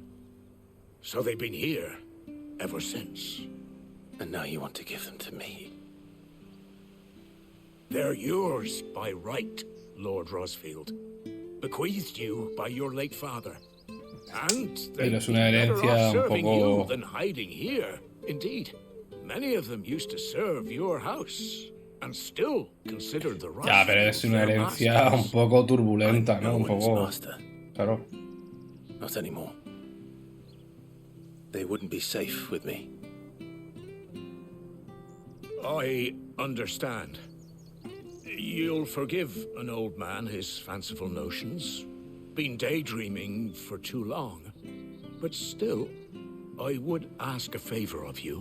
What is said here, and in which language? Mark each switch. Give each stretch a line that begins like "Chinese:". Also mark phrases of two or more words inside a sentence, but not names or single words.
English: So they've been here ever since. And now you want to give them to me? They're yours by right, Lord Rosfield. Bequeathed you by your late father. And they'd
Spanish: es
English: be
Spanish: una
English: better
Spanish: herencia
English: off
Spanish: un
English: serving
Spanish: poco-
English: you than hiding here. Indeed, many of them used to serve your house and still consider the right.
Spanish: Ya, pero es una herencia un poco turbulenta, ¿no? Un poco... Claro.
English: Not anymore. They wouldn't be safe with me. I understand. You'll forgive an old man his fanciful notions. Been daydreaming for too long. But still, I would ask a favor of you.